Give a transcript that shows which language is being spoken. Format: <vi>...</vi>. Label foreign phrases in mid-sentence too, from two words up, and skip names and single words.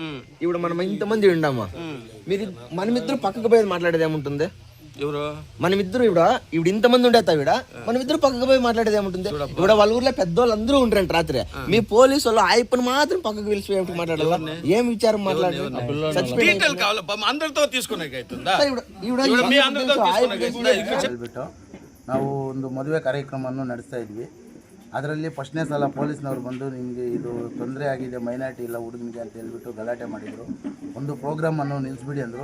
<te>ఇప్పుడు మనం ఇంతమంది ఉండమ్మా, మీరు మనమిద్దరు పక్కకు పోయి మాట్లాడేది ఏముంటుంది? ఎవరు మనమిద్దరు ఇప్పుడు ఇంతమంది ఉండేస్తా మనమిద్దరు పక్కకు పోయి మాట్లాడేది ఏముంటుంది? ఇప్పుడు వాళ్ళ ఊర్లో పెద్దోళ్ళు అందరూ ఉంటారంట. రాత్రి మీ పోలీసు వాళ్ళు ఆయప్పని మాత్రం పక్కకు పిలిచి మాట్లాడాలి. ఏం విచారం మాట్లాడాలి?</te> <kn>ನಾವು ಒಂದು ಮದುವೆ ಕಾರ್ಯಕ್ರಮವನ್ನು ನಡೆಸ್ತಾ ಇದ್ವಿ. ಅದರಲ್ಲಿ ಫಸ್ಟ್ನೇ ಸಲ ಪೊಲೀಸ್ನವ್ರು ಬಂದು ನಿಮಗೆ ಇದು ತೊಂದರೆ ಆಗಿದೆ ಮೈನಾರಿಟಿ ಇಲ್ಲ ಹುಡುಗನಿಗೆ ಅಂತ ಹೇಳ್ಬಿಟ್ಟು ಗಲಾಟೆ ಮಾಡಿದರು. ಒಂದು ಪ್ರೋಗ್ರಾಮನ್ನು ನಿಲ್ಲಿಸ್ಬಿಡಿ ಅಂದರು.</kn>